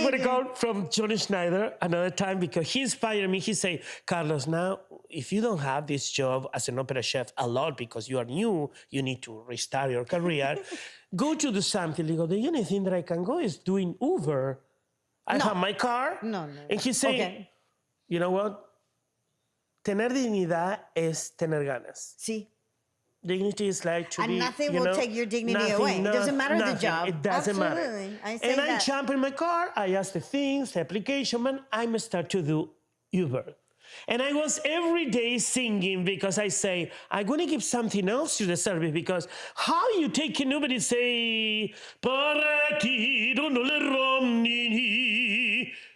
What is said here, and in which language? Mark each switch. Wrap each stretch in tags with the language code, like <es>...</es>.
<en>going to go from Johnny Schneider another time, because he inspired me. He said, Carlos, now, if you don't have this job as an opera chef a lot because you are new, you need to restart your career, go to do something. He go, the only thing that I can go is doing Uber. I have my car. No. And he said, Okay. You know what?</en> <es>Tener dignidad es tener ganas.</es> <en>See? Dignity is like to be, And nothing will take your dignity away. It doesn't matter the job. It doesn't matter. Absolutely. I say I jump in my car, I ask the things, the application, man, I start to do Uber. And I was every day singing, because I say, I'm going to give something else to the service, because how you take an Uber and say, Paratiro no le romni.</en>